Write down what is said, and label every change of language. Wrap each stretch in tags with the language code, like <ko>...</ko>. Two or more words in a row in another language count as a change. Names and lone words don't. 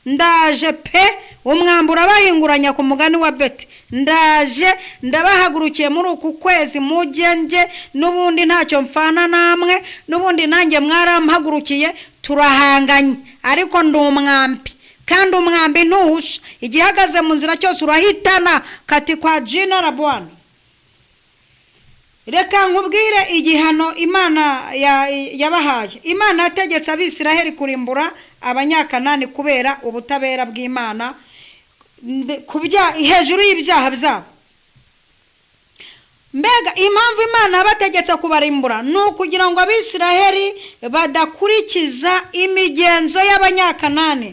<rw>ndaje pe umwambura bahinguranya ku mugani wa Beti, ndaje ndabahagurukiye muri uku kwezi mugenge, n'ubundi ntacyo mfana namwe, n'ubundi nanjye mwarampagurukiye, turahanganye ariko ndi umwambi, kandi umwambi ntuhusha, igihagaze mu nzira cyose urahitana.</rw> <sw>Kati kwa Jina la Bwana.</sw> <rw>Reka nkubwire igihano Imana yabahaye. Imana yategetse Abisiraheli kurimbura Abanyakanani kubera ubutabera bw'Imana hejuru y'ibyaha byabo. Mbega impamvu Imana yabategetse kubarimbura ni ukugira ngo Abisiraheli badakurikiza imigenzo y'Abanyakanani.</rw>